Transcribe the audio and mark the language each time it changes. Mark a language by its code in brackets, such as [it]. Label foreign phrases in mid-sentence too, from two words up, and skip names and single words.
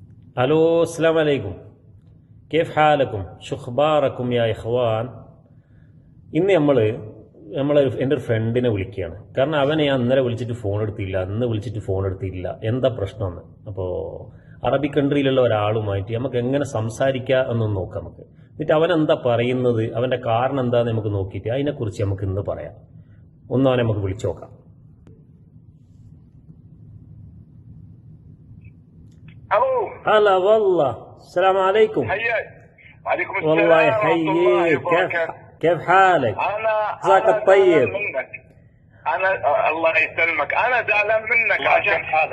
[ar] الو السلام عليكم. كيف حالكم شو اخباركم يا اخوان. [ml] ഇന്ന് എൻ്റെ ഒരു ഫ്രണ്ടിനെ വിളിക്കുകയാണ്. കാരണം അവനെ ഞാൻ ഇന്നലെ വിളിച്ചിട്ട് ഫോൺ എടുത്തില്ല, ഇന്ന് വിളിച്ചിട്ട് ഫോൺ എടുത്തില്ല, എന്താ പ്രശ്നമെന്ന്. അപ്പോൾ അറബി കൺട്രിയിലുള്ള ഒരാളുമായിട്ട് നമുക്ക് എങ്ങനെ സംസാരിക്കാം എന്നൊന്ന് നോക്കാം നമുക്ക്. എന്നിട്ട് അവൻ എന്താ പറയുന്നത്, അവൻ്റെ കാരണം എന്താണെന്ന് നമുക്ക് നോക്കിയിട്ട് അതിനെക്കുറിച്ച് നമുക്ക് ഇന്ന് പറയാം. ഒന്ന് അവനെ നമുക്ക് വിളിച്ചു നോക്കാം. [ar] هلا والله السلام عليكم. حياك. وعليكم السلام. والله يحييك. كيف حالك؟ جزاك الطيب. انا الله يسلمك، انا زعلان منك عشان حالك.